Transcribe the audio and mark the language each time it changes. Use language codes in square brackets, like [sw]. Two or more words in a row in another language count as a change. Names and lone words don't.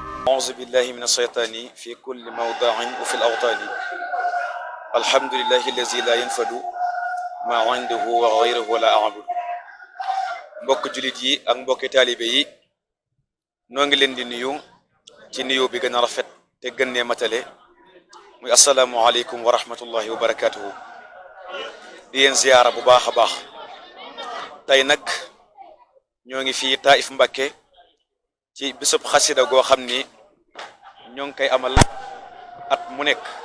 [ar] أعوذ بالله من الشيطان في كل موضع وفي الأوطان الحمد لله الذي لا ينفد ما عنده وغيره ولا [wo] أعبد mbokk julit yi ak mbokk taalibe yi noo ngi leen di nuyu ci nuyu bi gën a rafet te gën ne matale muy [ar] السلام عليكم ورحمة الله وبركاته [wo] di yéen ziyaara bu baax a baax tey nag ñoo ngi fii Taif Mbacké ci bisub xasida goo xam ni ñoo ngi koy amal at mu nekk